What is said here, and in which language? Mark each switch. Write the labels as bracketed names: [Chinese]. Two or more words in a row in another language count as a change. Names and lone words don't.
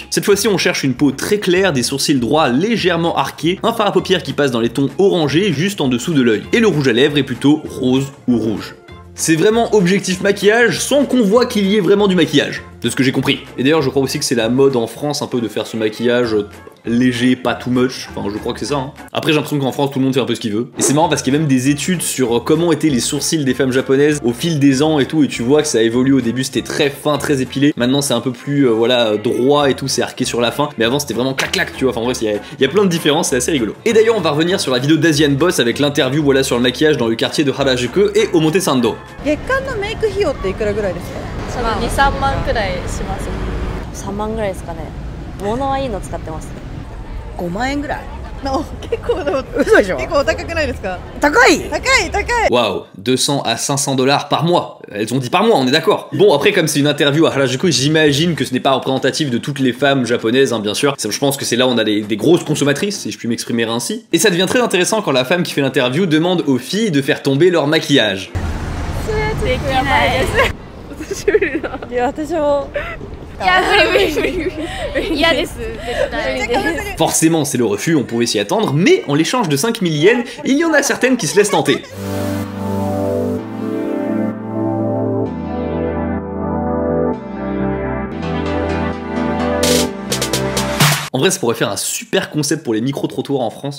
[French] Cette fois-ci, on cherche une peau très claire, des sourcils droits légèrement arqués, un fard à paupières qui passe dans les tons orangés juste en dessous de l'œil. Et le rouge à lèvres est plutôt rose ou rouge. C'est vraiment objectif maquillage sans qu'on voit qu'il y ait vraiment du maquillage, de ce que j'ai compris. Et d'ailleurs, je crois aussi que c'est la mode en France un peu de faire ce maquillage léger, pas [English] too much, [French] enfin je crois que c'est ça. Hein. Après j'ai l'impression qu'en France tout le monde fait un peu ce qu'il veut. Et c'est marrant parce qu'il y a même des études sur comment étaient les sourcils des femmes japonaises au fil des ans et tout, et tu vois que ça évolue. Au début c'était très fin, très épilé, maintenant c'est un peu plus voilà droit et tout, c'est arqué sur la fin, mais avant c'était vraiment clac clac, tu vois, enfin en vrai il y a plein de différences, c'est assez rigolo. Et d'ailleurs on va revenir sur la vidéo d'Asian Boss avec l'interview voilà sur le maquillage dans le quartier de Harajuku et Omotesando. [Japanese] 月間のメイク費用っていくらぐらいですか？その2、3万くらいします。3万ぐらいですかね。物はいいの使ってます。 5万円ぐらい。結構でも嘘でしょ？結構高くないですか？高い高い高い。 [French] Waouh, 200 à 500 $ par mois. Elles ont dit par mois, on est d'accord. Bon, après, comme c'est une interview à Harajuku, j'imagine que ce n'est pas représentatif de toutes les femmes japonaises, hein, bien sûr. Je pense que c'est là où on a des grosses consommatrices, si je puis m'exprimer ainsi. Et ça devient très intéressant quand la femme qui fait l'interview demande aux filles de faire tomber leur maquillage. [Japanese] いや私もいや無理嫌です絶対 [French] Forcément, c'est le refus, on pouvait s'y attendre, mais en l'échange de 5000 yens, il y en a certaines qui se laissent tenter. En vrai, ça pourrait faire un super concept pour les micro-trottoirs en France.